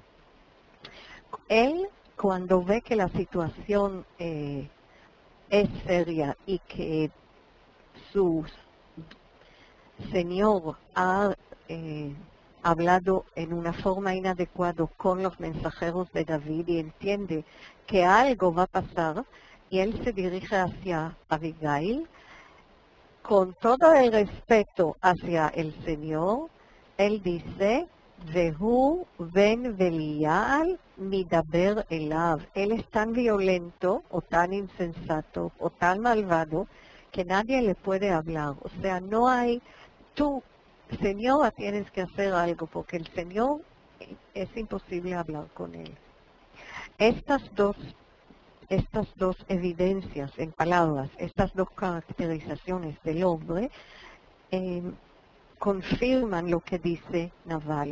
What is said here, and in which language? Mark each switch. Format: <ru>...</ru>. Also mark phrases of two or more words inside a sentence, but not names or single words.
<es>Él, cuando ve que la situación es seria y que su señor ha hablado en una forma inadecuada con los mensajeros de David y entiende que algo va a pasar, y él se dirige hacia Abigail con todo el respeto hacia el Señor. Él dice,</es> <he>והוא בן בליעל מדבר אליו.</he> <es>Él es tan violento o tan insensato o tan malvado que nadie le puede hablar. O sea, no hay, tú, Señora, tienes que hacer algo porque el Señor es imposible hablar con él. Estas dos evidencias en palabras, estas dos caracterizaciones del hombre, confirman lo que dice Naval.</es>